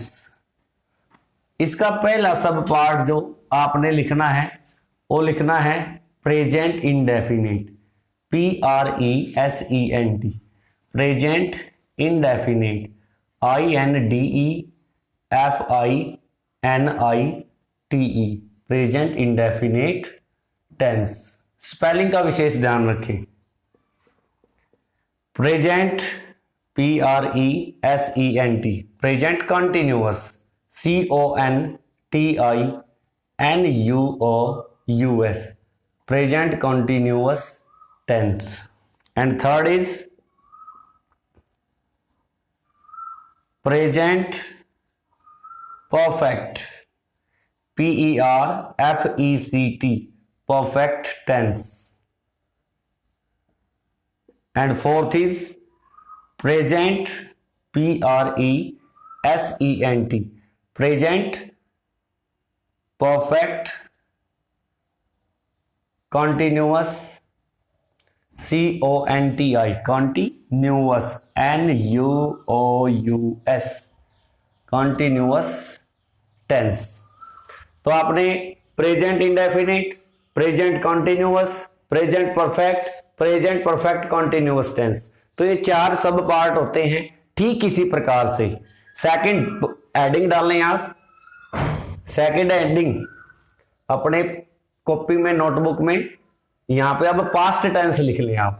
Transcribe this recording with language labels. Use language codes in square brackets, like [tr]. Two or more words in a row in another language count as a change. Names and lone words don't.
[hi] इसका पहला [en] sub part [hi] जो आपने लिखना है वो लिखना है [en] present indefinite, PRESENT, present indefinite, INDEFINITE, present indefinite tense. [hi] स्पेलिंग का विशेष ध्यान रखें। [en] present PRESENT, present continuous CONTINUOUS, present continuous tense. And third is present perfect, PERFECT, perfect tense. And fourth is present PRESENT, present perfect continuous CONTI, continuous NUOUS, continuous tense. [hi] तो आपने [en] present indefinite, present continuous, present perfect, present perfect continuous tense, [hi] तो ये चार [en] sub part [hi] होते हैं। ठीक इसी प्रकार से [en] second heading [hi] डाल लें आप, [en] second heading [hi] अपने कॉपी में, नोटबुक में, यहां पे अब [en] past tense [hi] लिख लें आप।